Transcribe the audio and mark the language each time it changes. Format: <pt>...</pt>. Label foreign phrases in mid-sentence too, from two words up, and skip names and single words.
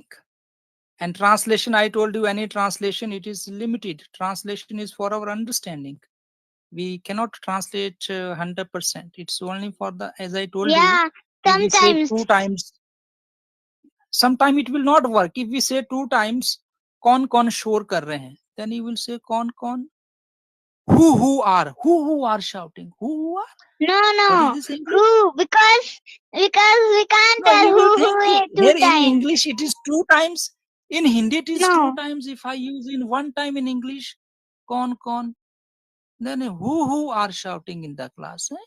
<en>And translation, I told you, any translation, it is limited. Translation is for our understanding. We cannot translate 100%. It's only for the, as I told you, Yeah, if we say sometimes. two times, sometime it will not work. If we say two times,</en> <hi>कौन शोर कर रहे हैं,</hi> <en>then you will say कौन who are shouting, who are, No, what is no. this English? Who? Because we can't No, tell you will think who two here in times. English it is two times, in Hindi it is two No. times. If I use in one time in English, कौन, then who are shouting in the class, eh?</en>